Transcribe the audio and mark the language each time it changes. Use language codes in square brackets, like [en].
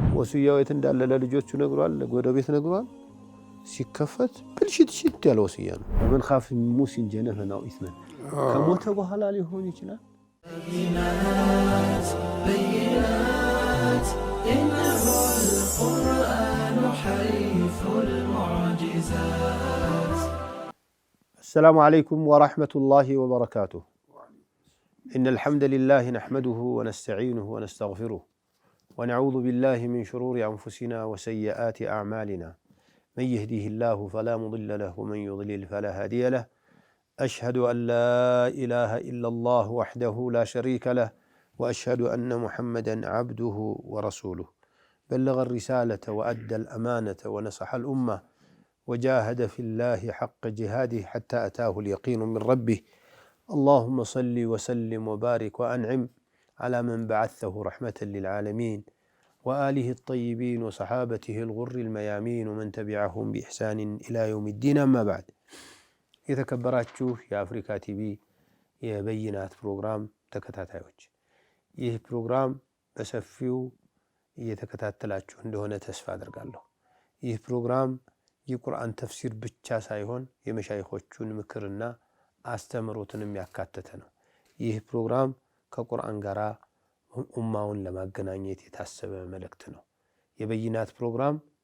[am] ወስያው የት እንዳለ ለልጆቹ ነግሯል፣ ጎረቤት ነግሯል። ሲከፈት ብልሽት ያለ ወስያ ነው። [ar] ወመን ኻፍ ሙሲን ጀነፈን አው ኢስመን [am] ከሞተ በኋላ ሊሆን ይችላል። [ar] السلام عليكم ورحمة الله وبركاته. إن الحمد لله نحمده ونستعينه ونستغفره ونعوذ بالله من شرور أنفسنا وسيئات أعمالنا. من يهده الله فلا مضل له ومن يضلل فلا هادي له. أشهد أن لا إله إلا الله وحده لا شريك له وأشهد أن محمدا عبده ورسوله بلغ الرسالة وأدى الأمانة ونصح الأمة وجاهد في الله حق جهاده حتى أتاه اليقين من ربه. اللهم صل وسلم وبارك وأنعم على من بعثه رحمة للعالمين وآله الطيبين وصحابته الغر الميامين ومن تبعهم بإحسان إلى يوم الدين. أما بعد، [am] የተከበራችሁ የአፍሪካ ቲቪ የበይናት ፕሮግራም ተከታታዮች፣ ይህ ፕሮግራም በሰፊው እየተከታተላችሁ እንደሆነ ተስፋ አድርጋለሁ። ይህ ፕሮግራም የቁርአን ተፍሲር ብቻ ሳይሆን የመሻይኾቹን ምክርና አስተምሮትንም ያካተተ ነው። ይህ ፕሮግራም ከቁርአን ጋር ኡማውን ለማገናኘት የታሰበ መልእክት ነው። የበይናት ፕሮግራም